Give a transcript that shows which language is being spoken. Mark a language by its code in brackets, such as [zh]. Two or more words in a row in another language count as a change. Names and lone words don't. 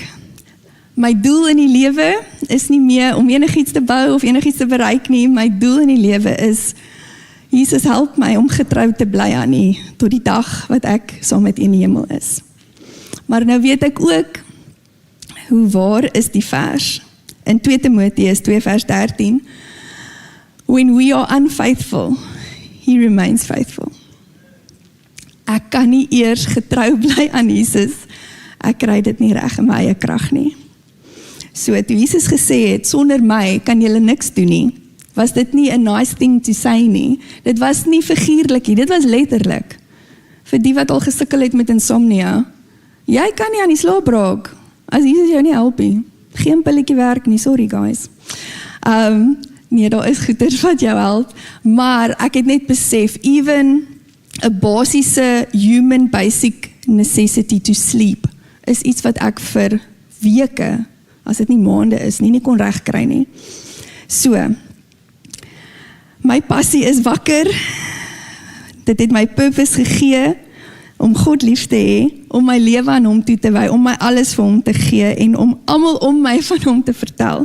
[af] My doel in die lewe is nie meer om enigiets te bou of enigiets te bereik nie. My doel in die lewe is, Jesus help my om getrou te bly aan U tot die dag wat ek saam met U in die hemel is. Maar nou weet ek ook, hoe waar is die vers? In 2 Timotheus 2 vers 13, [en] when we are unfaithful, He remains faithful. [af] Ek kan nie eers getrou bly aan Jesus, ek kry dit nie reg in my eie krag nie. So toe Jesus gesê het, sonder my kan julle niks doen nie, was dit nie 'n [en] nice thing to say [af] nie, dit was nie figuurlik nie, dit was letterlik. Vir die wat al gesukkel het met insomnia, jy kan nie aan die slaap raak, as Jesus jou nie help nie. Geen pilletjie werk nie, [en] sorry guys. [af] Nee, daar is goeders wat jou help, maar ek het net besef, even 'n basiese [en] human basic necessity to sleep, [af] is iets wat ek vir weke, as dit nie maande is, nie kon regkry nie. So, my passie is wakker, dit het my purpose gegee, om God lief te hê, om my lewe aan hom toe te wy, om my alles vir hom te gee, en om almal om my van hom te vertel.